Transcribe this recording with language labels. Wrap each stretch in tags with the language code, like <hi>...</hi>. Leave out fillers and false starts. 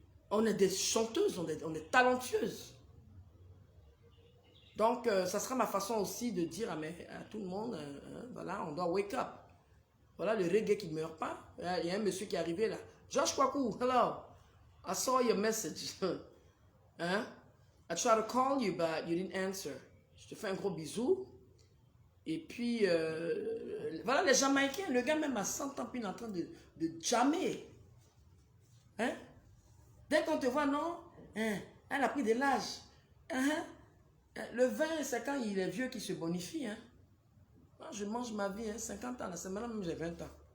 <fr>On est des chanteuses, on est talentueuses. Donc, ça sera ma façon aussi de dire à tout le monde, voilà, on doit</fr> <en>wake up.</en> <fr>Voilà le reggae qui ne meurt pas. Il y a un monsieur qui est arrivé là.</fr> <en>Josh Kwaku, hello. I saw your message.</en> <fr>Hein?</fr> <en>I tried to call you, but you didn't answer.</en> <fr>Je te fais un gros bisou. Et puis, voilà les Jamaïcains. Le gars même à 100 ans, puis il est en train de jammer. Hein? Dès qu'on te voit, non? Hein? Elle a pris de l'âge. Hein? Le vin, c'est quand il est vieux qu'il se bonifie. Hein? Moi, je mange ma vie, 50 ans, c'est maintenant même j'ai 20 ans.</fr>